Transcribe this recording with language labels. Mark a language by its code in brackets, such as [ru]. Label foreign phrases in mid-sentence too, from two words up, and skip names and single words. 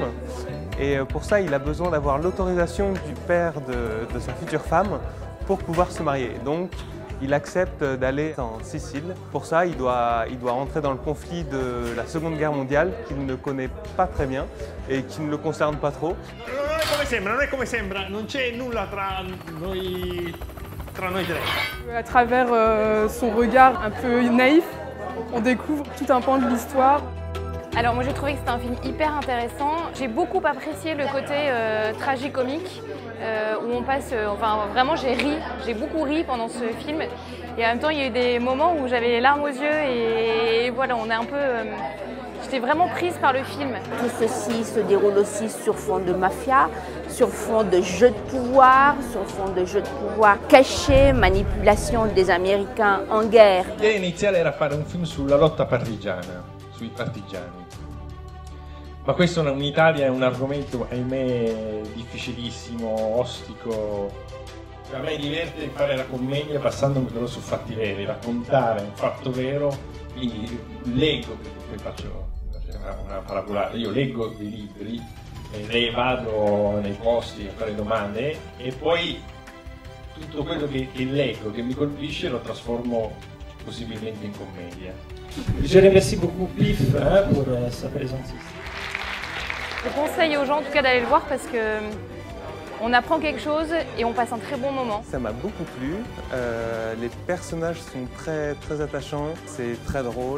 [fr] Et pour ça, il a besoin d'avoir l'autorisation du père de sa future femme pour pouvoir se marier. Donc, il accepte d'aller en Sicile. Pour ça, il doit rentrer dans le conflit de la Seconde Guerre mondiale qu'il ne connaît pas très bien et qui ne le concerne pas trop. [it] Non è come sembra, non c'è nulla tra noi tre. [fr] À travers son regard un peu naïf, on découvre tout un pan de l'histoire. Alors moi j'ai trouvé que c'était un film hyper intéressant. J'ai beaucoup apprécié le côté tragicomique où on passe, enfin vraiment j'ai beaucoup ri pendant ce film. Et en même temps il y a eu des moments où j'avais les larmes aux yeux et voilà, on est un peu... J'étais vraiment prise par le film. Tout ceci se déroule aussi sur fond de mafia, sur fond de jeu de pouvoir, caché, manipulation des Américains en guerre. [it] L'idea iniziale era fare un film sulla lotta partigiana, sui partigiani. Ma questo in Italia è un argomento, ahimè, difficilissimo, ostico. A me diverte fare la commedia basandomi però su fatti veri, raccontare un fatto vero, quindi leggo, perché poi faccio una parabolata, io leggo dei libri, vado nei posti a fare domande e poi tutto quello che leggo, che mi colpisce, lo trasformo possibilmente in commedia. [fr] Je remercie beaucoup Pif pour sa présence ici. Je conseille aux gens en tout cas d'aller le voir parce que on apprend quelque chose et on passe un très bon moment. Ça m'a beaucoup plu. Les personnages sont très, très attachants. C'est très drôle.